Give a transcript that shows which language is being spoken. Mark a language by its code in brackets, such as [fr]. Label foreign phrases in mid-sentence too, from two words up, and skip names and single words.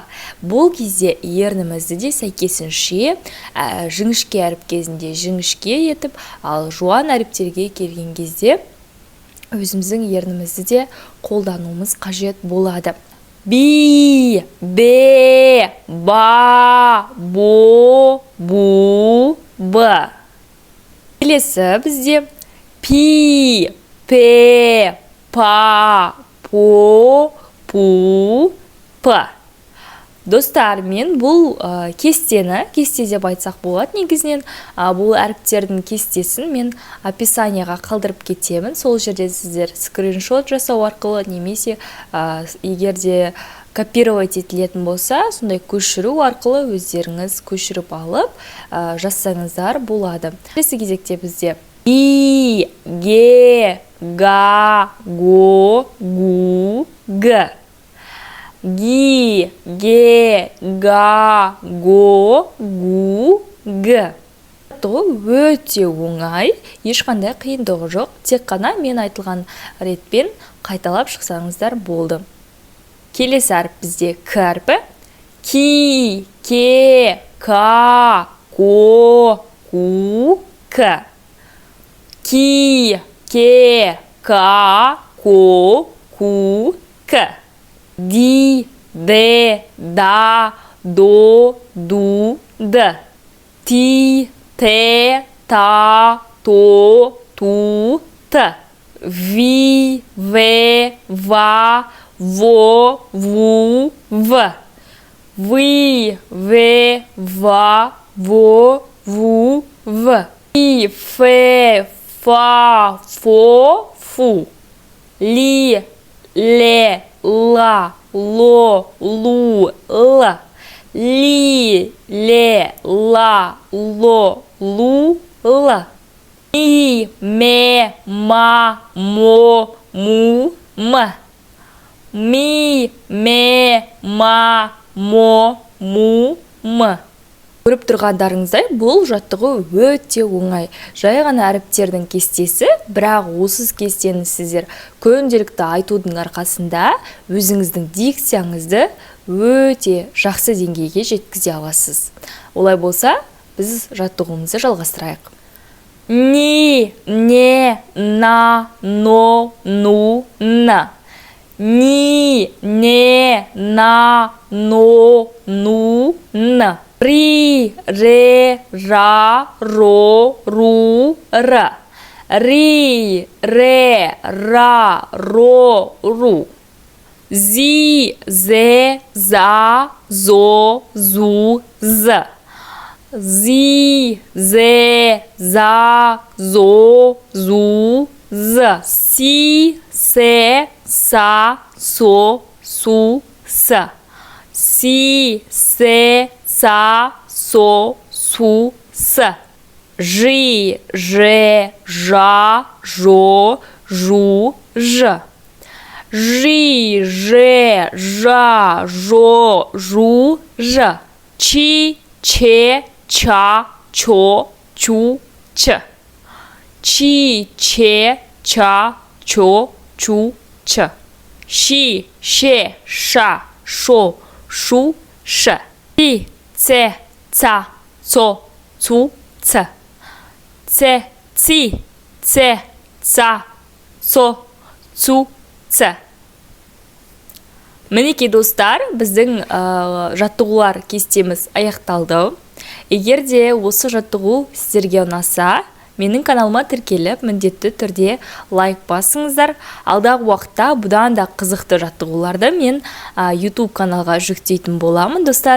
[kk] Бұл кезде ернімізді де сәйкесінше жіңішке әріп кезінде жіңішке етіп, ал жуан әріптерге келген кезде өзіміздің ернімізді де қолдануымыз қажет болады. Би, бе, ба, бо, бу, б. Келесі бізде пи, пе, па, по, пу, п. Достар, мен бұл кесте деп айтсақ болады. Негізінен бұл әріптердің кестесін мен описанияға қалдырып кетемін. Сол жерде сіздер скриншот жасау арқылы немесе егерде копировать етілетін болса, сондай көшіру арқылы өздеріңіз көшіріп алып жазсаңыздар болады. Келесі кезекте бізде и, ге, га, го, гу, г. Ги, ге, га, го, гу, г. Өте оңай, ешқандай қиындығы жоқ. Тек қана мен айтылған ретпен қайталап шықсаңыздар болды. Келесі әріп бізде к әрпі. Ки, ке, ка, ко, ку, к. Ки, ке, ка, ко, ку, к. Ди, де, да, до, ду, д. Ти, те, та, то, ту, т. Ви, ве, ва, во, ву, в. Ви, ве, ва, во, ву, в. И, фе, фа, фо, фу. Ли, ле, ла, ло, лу, ла. Ли, ле, ла, ло, лу, ла. И, ме, ма, мо, му, м. Ми, ме, ма, мо, му, м. Көріп тұрғандарыңыздай, бұл жаттығу өте оңай. Жай ғана әріптердің кестесі, бірақ осы кестені сіздер күнделікті айтудың арқасында өзіңіздің дикцияңызды өте жақсы деңгейге жеткізе аласыз. Олай болса, біз жаттығуымызды жалғастырайық. Ни, не, на, но, ну, на. Ни, не, на, но, ну, на. Ри, ре, ра, ро, ру, ра. Ри, ре, ра, ро, ру. Зи, зе, за, зо, зу, з. зи, зе, за, зо, зу, з, си, се, са, со, су, с. Си, се, са, со, су, с. Жи, же, жа, жо, жу, ж. Жи, же, жа, жо, жу, ж. Чи, че, ча, чо, чу, ч. Чи, че, ча, чо, чу, ч. Ши, ше, ша, шо, шу, ш. Ци, це, ца, цо, цу, ц. Це, ци, це, ца, цо, цу, ц. Мінекей достар, біздің жаттығулар кестеміз аяқталды. Егер де осы жаттығу сіздерге ұнаса, менің каналыма тіркеліп, міндетті түрде лайк басыңыздар. Алдағы уақытта бұдан да қызықты жаттығуларды мен YouTube каналға жүктейтін боламын, достар.